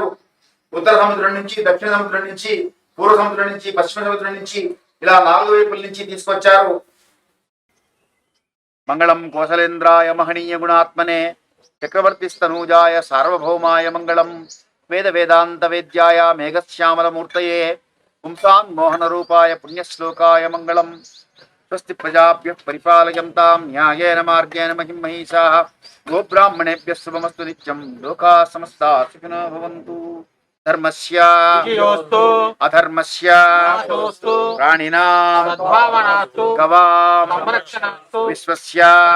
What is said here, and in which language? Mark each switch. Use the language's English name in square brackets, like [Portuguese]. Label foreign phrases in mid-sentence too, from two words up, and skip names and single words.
[Telugu] ఉత్తర సముద్రం నుంచి, దక్షిణ సముద్రం నుంచి, పూర్వ సముద్రం నుంచి, పశ్చిమ సముద్రం నుంచి ఇలా 4 వైపుల నుంచి తీసుకొచ్చారు. [Sanskrit] మంగళం కోసలేంద్రాయ మహనీయ గుణాత్మనే చక్రవర్తి స్తనూజాయ సార్వభౌమాయ మంగళం. వేద వేదాంత వేద్యాయ మేఘశ్యామల మూర్తయే పుంసాన్ మోహన రూపాయ పుణ్యశ్లోకాయ మంగళం. స్వస్తి ప్రజాభ్యః పరిపాలయంతాం న్యాయేన మార్గేణ మహిం మహిషాః. గోబ్రాహ్మణేభ్యः శుభమస్తు నిత్యం. లోకాః సమస్తాః సుఖినో భవంతు. ధర్మస్య అధర్మస్య ప్రాణినాం గవాం విశ్వస్య.